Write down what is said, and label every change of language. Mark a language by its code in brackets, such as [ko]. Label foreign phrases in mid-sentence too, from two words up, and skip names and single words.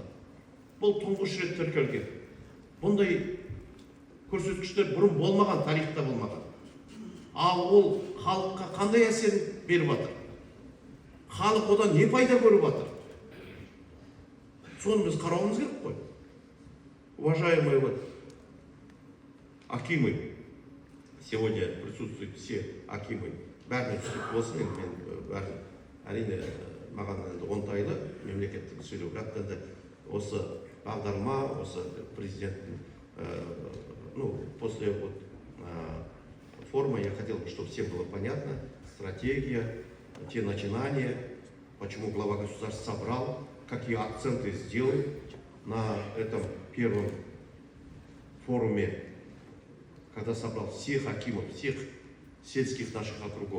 [kk] Бұл тұңғыш рет тіркелген. Бұндай көрсеткіштер бұрын болмаған, тарихта болмаған. Ал ол халыққа қандай әсерін беріп жатыр? Халық одан не пайда көріп жатыр? Соны біз қарауымыз керек қой. [ru] Уважаемые акимы, сегодня присутствуют все акимы. [kk] Бәріне түсіп болсын, мен бәрін әрине маған оңтайлы мемлекеттік сөйлеу, бірақ та осы бағдарлама, осы президенттің, [ru] после форума я хотел бы, чтобы всем было понятно, стратегия, те начинания, почему глава государства собрал, какие акценты сделал на этом первом форуме, когда собрал всех акимов, всех сельских наших округов.